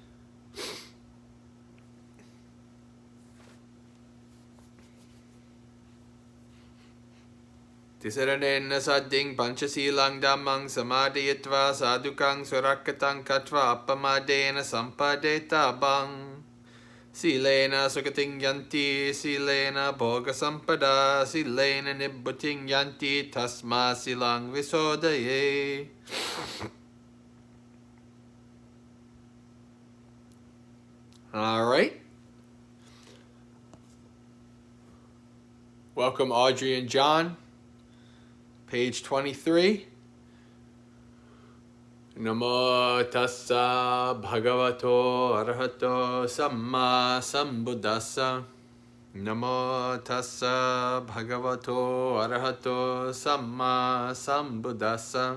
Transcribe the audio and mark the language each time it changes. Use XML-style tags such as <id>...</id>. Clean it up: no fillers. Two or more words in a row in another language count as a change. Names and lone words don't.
<pi>Tisaranena sadding panchasilang dhammang samadhiyatva sadhukang surakatang katva appamadena sampadeta bang. Silena sukating yanti, silena bhoga sampada, silena nibbuting yanti, tasma silang visodaye.</pi> <en>All right. Welcome, Audrey and John. Page 23.</en> <pi>Namo tassa bhagavato arahato samma sambuddhassa. Namo tassa bhagavato arahato samma sambuddhassa.</pi>